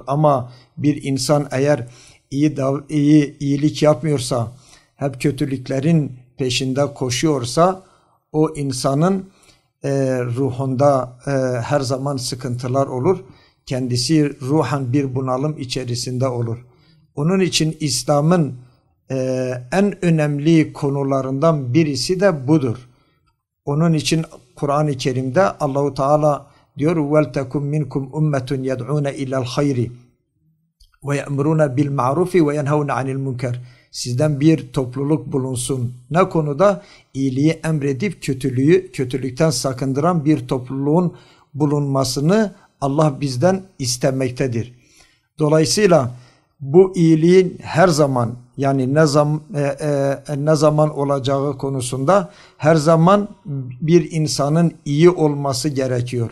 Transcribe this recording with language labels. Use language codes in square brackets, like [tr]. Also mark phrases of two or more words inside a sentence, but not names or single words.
[tr] Ama bir insan eğer iyilik yapmıyorsa, hep kötülüklerin peşinde koşuyorsa, o insanın ruhunda her zaman sıkıntılar olur. Kendisi ruhen bir bunalım içerisinde olur. Onun için İslam'ın en önemli konularından birisi de budur. Onun için Kur'an-ı Kerim'de Allahu Teala diyor [ar] وَلْتَكُمْ مِنْكُمْ اُمَّةٌ يَدْعُونَ اِلَى الْخَيْرِ وَيَأْمُرُونَ بِالْمَعْرُوفِ وَيَنْهَوْنَ عَنِ الْمُنْكَرِ. [tr] Sizden bir topluluk bulunsun. Ne konuda? İyiliği emredip kötülükten sakındıran bir topluluğun bulunmasını Allah bizden istemektedir. Dolayısıyla bu iyiliğin her zaman, yani ne zaman olacağı konusunda her zaman bir insanın iyi olması gerekiyor.